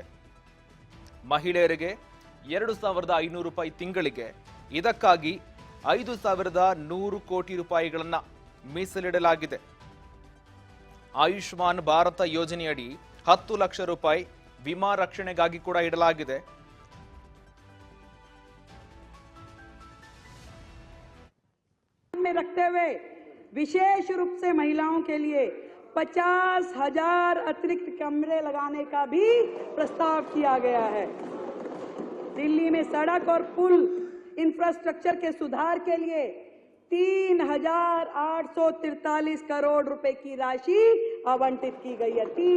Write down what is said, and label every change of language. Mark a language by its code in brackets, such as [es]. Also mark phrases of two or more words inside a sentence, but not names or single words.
[kn] ಮಹಿಳೆಯರಿಗೆ 2500 ರೂಪಾಯಿ ತಿಂಗಳಿಗೆ, ಇದಕ್ಕಾಗಿ 5100 ಕೋಟಿ ರೂಪಾಯಿಗಳನ್ನ ಮೀಸಲಿಡಲಾಗಿದೆ. ಆಯುಷ್ಮಾನ್ ಭಾರತ ಯೋಜನೆಯಡಿ 10 ಲಕ್ಷ ರೂಪಾಯಿ ವಿಮಾ ರಕ್ಷಣೆಗಾಗಿ ಕೂಡ ಇಡಲಾಗಿದೆ. [hi] में रखते हुए विशेष रूप से महिलाओं के लिए 50,000 अतिरिक्त कमरे लगाने का भी प्रस्ताव किया गया है. दिल्ली में सड़क और पुल इंफ्रास्ट्रक्चर के सुधार के लिए 3,843 करोड़ रुपए की राशि आवंटित की गई है.